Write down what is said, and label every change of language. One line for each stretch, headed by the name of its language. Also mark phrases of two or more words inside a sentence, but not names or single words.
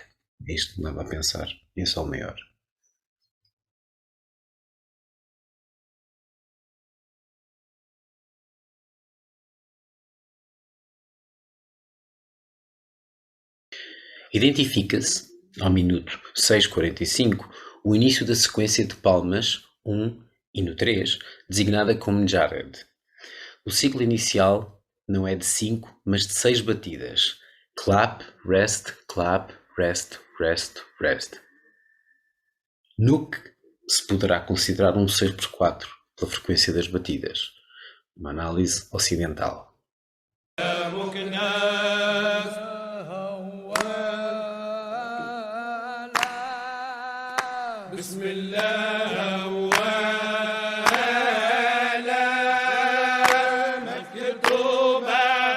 Portuguese: É isto que me leva a pensar em Sol maior. Identifica-se, ao minuto 6/45, o início da sequência de palmas 1 e no 3, designada como Jared. O ciclo inicial não é de 5, mas de 6 batidas.
English: Clap, rest, rest, rest.
Portuguese: No que se poderá considerar um 6/4 pela frequência das batidas. Uma análise ocidental.
Arabic: بسم الله مكتوبة